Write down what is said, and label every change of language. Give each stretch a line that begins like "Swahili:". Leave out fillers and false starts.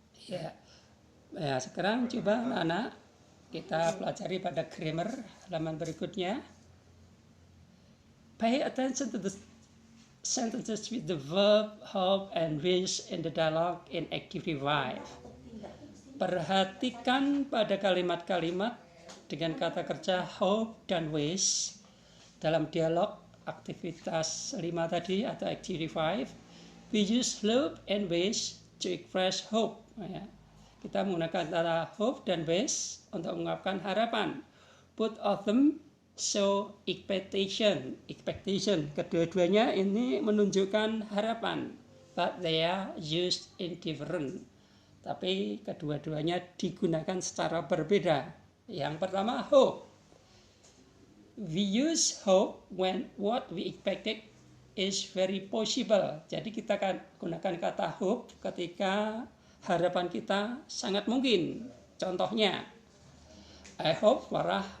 Indonesian: Ya, sekarang coba anak kita pelajari pada grammar halaman berikutnya.
English: Pay attention to the sentences with the verb, hope, and wish in the dialogue in activity 5.
Indonesian: Perhatikan pada kalimat-kalimat dengan kata kerja hope dan wish dalam dialog aktivitas 5 tadi atau activity 5.
English: We use hope and wish to express hope.
Indonesian: Ya. Kita menggunakan kata hope dan wish untuk mengungkapkan harapan.
English: Both of them show expectation.
Indonesian: Kedua-duanya ini menunjukkan harapan.
English: But they are used in different.
Indonesian: Tapi kedua-duanya digunakan secara berbeda. Yang pertama hope.
English: We use hope when what we expected is very possible.
Indonesian: Jadi kita akan gunakan kata hope ketika harapan kita sangat mungkin. Contohnya,
English: I hope Farah